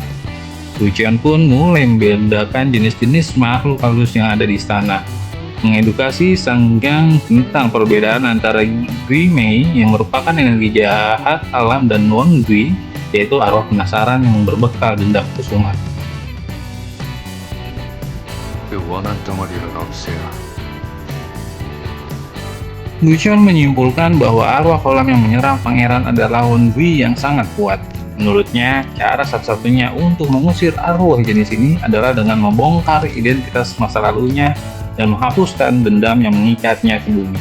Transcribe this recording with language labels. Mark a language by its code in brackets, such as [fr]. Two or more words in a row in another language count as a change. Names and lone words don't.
[id] Guqion pun mulai membedakan jenis-jenis makhluk halus yang ada di istana, mengedukasi Senggang tentang perbedaan antara Gui Mei yang merupakan energi jahat alam dan Wang Gui, yaitu arwah penasaran yang berbekal dendam kesumat. 罠溜まりのせや Guqion menyimpulkan bahwa arwah kolam yang menyerang pangeran adalah Wang Gui yang sangat kuat. Menurutnya, cara satu-satunya untuk mengusir arwah jenis ini adalah dengan membongkar identitas masa lalunya dan menghapuskan dendam yang mengikatnya ke bumi.